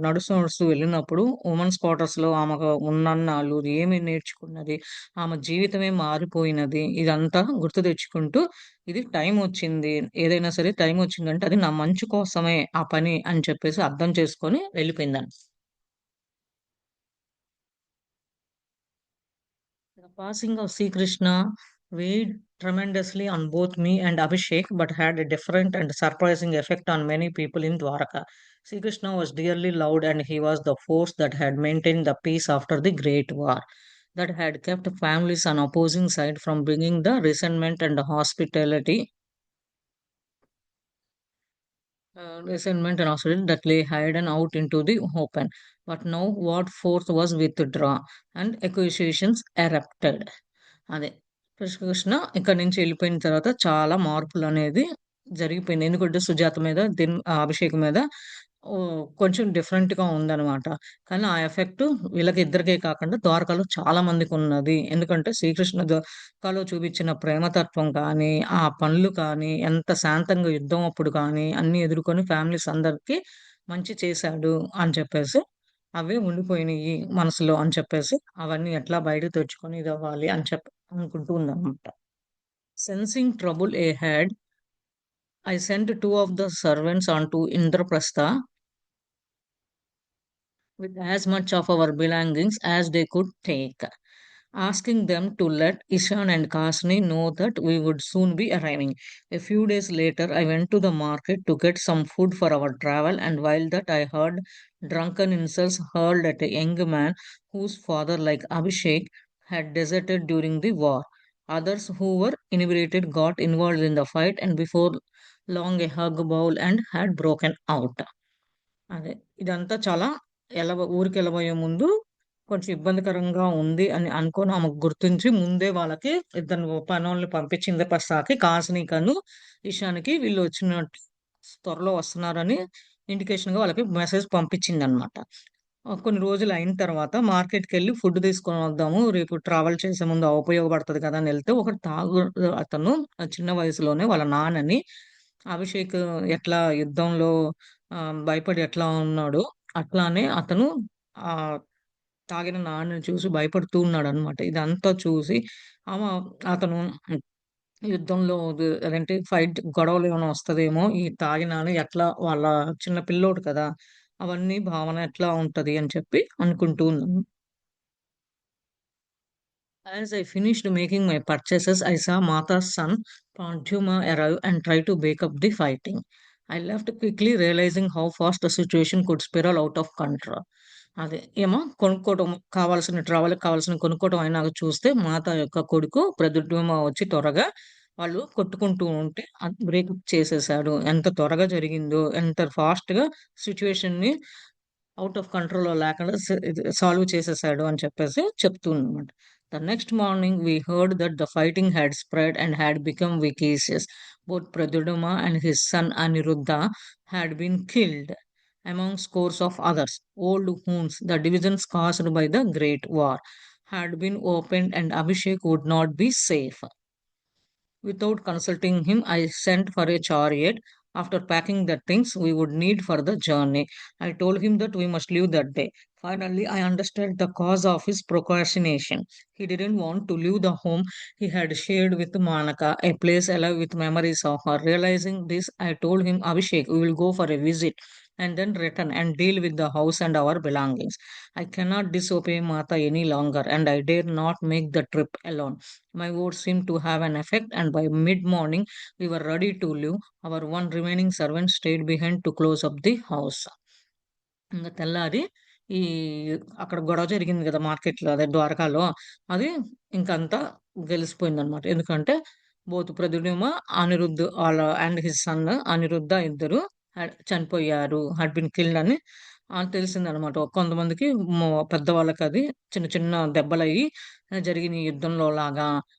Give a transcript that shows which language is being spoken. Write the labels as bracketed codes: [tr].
[te] నడుస్తూ వెళ్ళినప్పుడు వుమెన్స్ క్వార్టర్స్‌లో ఆమెకు ఉన్నన్నాళ్ళు ఏమి నేర్చుకున్నది, ఆమె జీవితమే మారిపోయినది, ఇదంతా గుర్తు తెచ్చుకుంటూ ఇది టైమొచ్చింది. ఏదైనా సరే టైమొచ్చిందంటే అది నా మంచి కోసమే ఆ పని అని చెప్పేసి అర్థం చేసుకొని వెళ్ళిపోయిందండి. [en] The passing of Sri Krishna weighed tremendously on both me and Abhishek, but had a different and surprising effect on many people in Dwaraka. Sri Krishna was dearly loved, and he was the force that had maintained the peace after the Great War, that had kept families on opposing sides from bringing the resentment and hospitality resentment and hostility that lay hidden out into the open. But now what force was withdrawn and accusations erupted. [te] అదే కృష్ణ ఇక్కడి నుంచి వెళ్ళిపోయిన తర్వాత చాలా మార్పులు అనేది జరిగిపోయింది. ఎందుకంటే సుజాత మీద అభిషేక్ మీద కొంచెం డిఫరెంట్ గా ఉందన్నమాట. కానీ ఆ ఎఫెక్ట్ వీళ్ళకిద్దరికే కాకుండా ద్వారకలో చాలా మందికున్నది. ఎందుకంటే శ్రీకృష్ణ ద్వారకలో చూపించిన ప్రేమతత్వం కానీ, ఆ పనులు కానీ, ఎంత శాంతంగా యుద్ధం అప్పుడు కానీ అన్నీ ఎదుర్కొని ఫ్యామిలీస్ అందరికి మంచి చేశాడు అని చెప్పేసి, అవే ఉండిపోయినియి మనసులో అని చెప్పేసి, అవన్నీ ఎట్లా బయటకు తెచ్చుకొని ఇదవ్వాలి అని అనుకుంటూ ఉందన్నమాట. [en] Sensing trouble ahead, I sent two of the servants onto Indraprastha with as much of our belongings as they could take, asking them to let Ishan and Kasni know that we would soon be arriving. A few days later, I went to the market to get some food for our travel, and while that, I heard drunken insults hurled at a young man whose father, like Abhishek, had deserted during the war. Others who were inebriated got involved in the fight, and before long, a hug bowl and had broken out. [te] అదే. ఇదంతా చాలా ఊరికెళ్ళబోయే ముందు కొంచెం ఇబ్బందికరంగా ఉంది అని అనుకోని ఆమెకు గుర్తించి ముందే వాళ్ళకి ఇద్దరు పనోళ్ళని పంపించింది పస్తాకి కాసినికను, ఇషాన్‌కి వీళ్ళు వచ్చినట్టు త్వరలో వస్తున్నారని ఇండికేషన్‌గా వాళ్ళకి మెసేజ్ పంపించిందనమాట. కొన్ని రోజులు అయిన తర్వాత మార్కెట్‌కెళ్ళి ఫుడ్ తీసుకొని వద్దాము. రేపు ట్రావెల్ చేసే ముందు ఉపయోగపడతది కదా! అని ఎళ్తే ఒకడు అతను చిన్న వయసులోనే వాళ్ళ నాన్నని అభిషేక్ ఎట్లా యుద్ధంలో భయపడి ఎట్లా ఉన్నాడో అట్లానే అతను ఆహ్, తాగిన నాన్నని చూసి భయపడుతూ ఉన్నాడనమాట. ఇదంతా చూసి ఆమ అతను యుద్ధంలో అదేంటి ఫైట్ గొడవలేమైనా వస్తదేమో! ఈ తాగినాను ఎట్లా వాళ్ళ చిన్న పిల్లోడు కదా! అవన్నీ భావన ఎట్లా ఉంటది అని చెప్పి అనుకుంటూ ఉన్నాను. [en] As I finished making my purchases, I saw Mata's son Panchuma arrive and try to break up the fighting. I left quickly, realizing how fast the situation could spiral out of control. [te] అదే ఏమో కొనుక్కోవటం ట్రావెల్‌కి కావాల్సిన కొనుక్కోవటం అయినాక చూస్తే మాత యొక్క కొడుకు ప్రద్యుమ్న వచ్చి త్వరగా వాళ్ళు కొట్టుకుంటూ ఉంటే బ్రేకప్ చేసేసాడు. ఎంత త్వరగా జరిగిందో, ఎంత ఫాస్ట్‌గా సిట్యుయేషన్‌ని ఔట్ ఆఫ్ కంట్రోల్‌లో లేకుండా ఇది సాల్వ్ చేసేసాడు అని చెప్పేసి చెప్తుందన్నమాట. [en] The next morning we heard that the fighting had spread and had become vicious. Both Pradyumna and his son Aniruddha had been killed, among scores of others. Old wounds, the divisions caused by the Great War, had been opened and Abhishek would not be safe. Without consulting him, I sent for a chariot. After packing the things we would need for the journey, I told him that we must leave that day. Finally, I understood the cause of his procrastination. He didn't want to leave the home he had shared with Manaka, a place alive with memories of her. Realizing this, I told him, Abhishek, we will go for a visit and then return and deal with the house and our belongings. I cannot disobey Mata any longer, and I dare not make the trip alone. My words seemed to have an effect, and by mid morning we were ready to leave. Our one remaining servant stayed behind to close up the house. [te] ఇంగ తెల్లారి ఈ అక్కడ గొడవ జరిగింది గదా! మార్కెట్‌లో అదే ద్వారకాలో. అది ఇంకంతా గెలిసిపోయిందనమాట. ఎందుకంటే [en] both [te] Pradyumna, Anirudh [en] and his son [te] Aniruddha ఇద్దరు చనిపోయారు. [en] had been killed [te] అని తెలిసిందనమాట. కొంతమందికి పెద్దవాళ్ళకది చిన్న చిన్న దెబ్బలయ్యి జరిగిన యుద్ధంలో లాగా.